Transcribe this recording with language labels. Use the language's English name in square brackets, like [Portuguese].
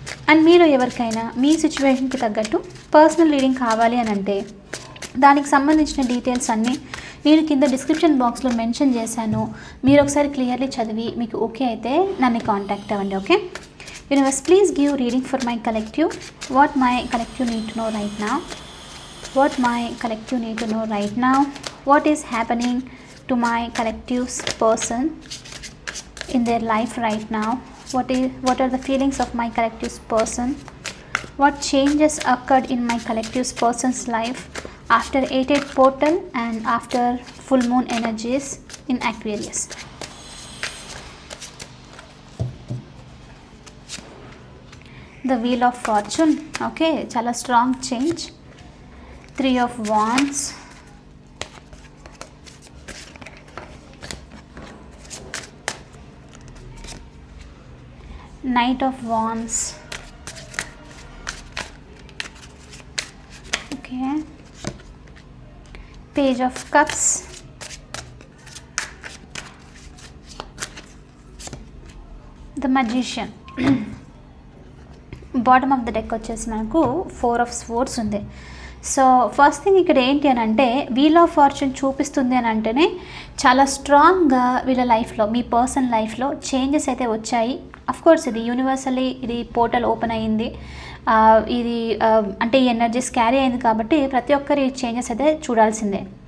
[Telugu] And మీరు ఎవరికైనా మీ సిచ్యువేషన్కి తగ్గట్టు పర్సనల్ రీడింగ్ కావాలి అని అంటే దానికి సంబంధించిన డీటెయిల్స్ అన్నీ నేను కింద డిస్క్రిప్షన్ బాక్స్లో మెన్షన్ చేశాను. మీరు ఒకసారి క్లియర్లీ చదివి మీకు ఓకే అయితే నన్ను కాంటాక్ట్ అవ్వండి. [English] Okay, universe please give reading for my collective. What my collective need to know right now. What my collective need to know right now. What is happening to my collective's person in their life right now. What are the feelings of my collective's person. What changes occurred in my collective's person's life after 8/8 portal and after full moon energies in Aquarius. The Wheel of Fortune. Okay, chala strong change. 3 of Wands, Knight of Wands, okay, Page of Cups, the Magician. [Telugu] Bottom of the deck వచ్చేసి మనకు 4 of Swords ఉంది. So first thing ఇక్కడ ఏంటి అని అంటే wheel of fortune చూపిస్తుంది అని అంటేనే చాలా స్ట్రాంగ్గా వీళ్ళ లైఫ్లో, మీ పర్సన్ లైఫ్లో చేంజెస్ అయితే వచ్చాయి. అఫ్కోర్స్ ఇది యూనివర్సల్లీ ఇది పోర్టల్ ఓపెన్ అయ్యింది, ఇది అంటే ఈ ఎనర్జీస్ క్యారీ అయింది కాబట్టి ప్రతి ఒక్కరి చేంజెస్ అయితే చూడాల్సిందే.